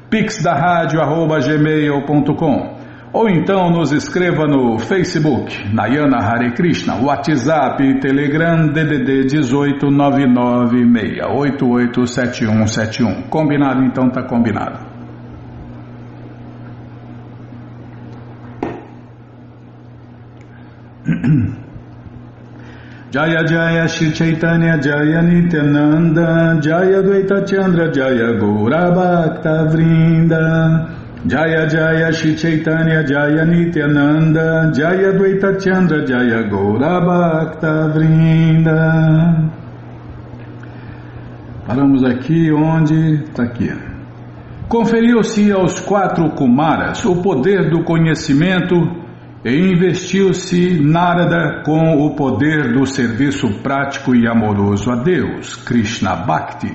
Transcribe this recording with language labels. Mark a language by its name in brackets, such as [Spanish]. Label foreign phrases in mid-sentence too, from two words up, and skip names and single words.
[Portuguese] pixdarradio@gmail.com, ou então nos escreva no Facebook, Nayana Hare Krishna, WhatsApp e Telegram, DDD 18 996887171. Combinado? Então tá combinado. [Sanskrit] Jaya Jaya Shri Chaitanya Jaya Nityananda Jaya Dvaita Chandra Jaya Gaura Bhakta Vrinda Jaya Jaya Shri Chaitanya Jaya Nityananda Jaya Dvaita Chandra Jaya Gaura Bhakta Vrinda. [Portuguese] Paramos aqui onde? Está aqui. Conferiu-se aos 4 Kumaras o poder do conhecimento e investiu-se Narada com o poder do serviço prático e amoroso a Deus, Krishna Bhakti.